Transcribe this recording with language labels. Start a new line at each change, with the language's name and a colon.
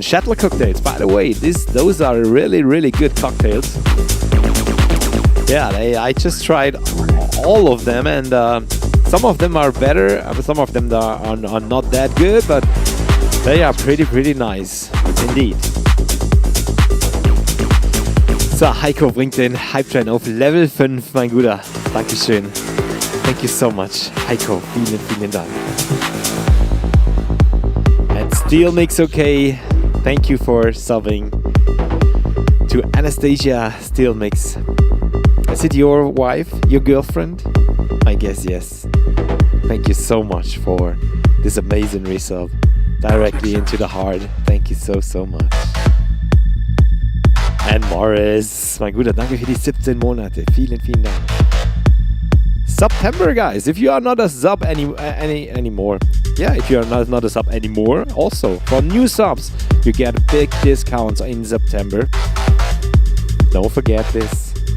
English: Shattler cocktails, by the way, those are really, really good cocktails. Yeah, I just tried all of them, and some of them are better, some of them are not that good, but they are pretty nice, indeed.
German: So, Heiko bringt den Hype-Train auf Level 5, mein Guter. Dankeschön.
English: Thank you so much, Heiko.
German: Vielen Dank.
English: And Steel Mix okay. Thank you for subbing to Anastasia Steel Mix. Is it your wife, your girlfriend? I guess yes. Thank you so much for this amazing resub. Directly into the heart. Thank you so much.
German: And Morris, mein Guter, danke für die 17 Monate. Vielen Dank.
English: September, guys. If you are not a sub anymore, yeah, if you are not a sub anymore, also for new subs, you get big discounts in September. Don't forget this.